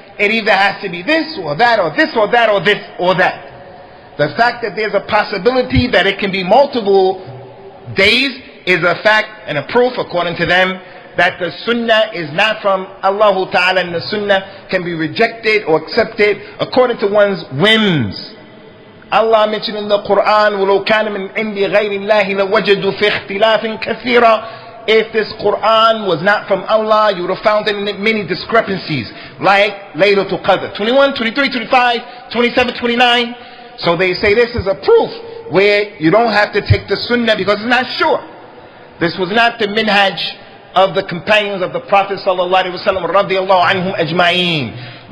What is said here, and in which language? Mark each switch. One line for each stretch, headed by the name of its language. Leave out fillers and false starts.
English: It either has to be this or that or this or that or this or that. The fact that there's a possibility that it can be multiple days is a fact and a proof, according to them, that the Sunnah is not from Allah Ta'ala, and the Sunnah can be rejected or accepted according to one's whims.
Arabic: Allah mentioned in the Quran, وَلَوْ كَانَ مِنْ عِنْدِ غَيْرِ اللَّهِ لَوَجَدُوا فِي اخْتِلَافٍ كَثِيرًا.
English: If this Quran was not from Allah, you would have found in it many discrepancies, like Laylatul Qadr, 21, 23, 25, 27, 29. So they say this is a proof where you don't have to take the Sunnah because it's not sure. This was not the minhaj of the companions of the Prophet sallallahu alaihi wasallam radiyallahu anhum ajma'een.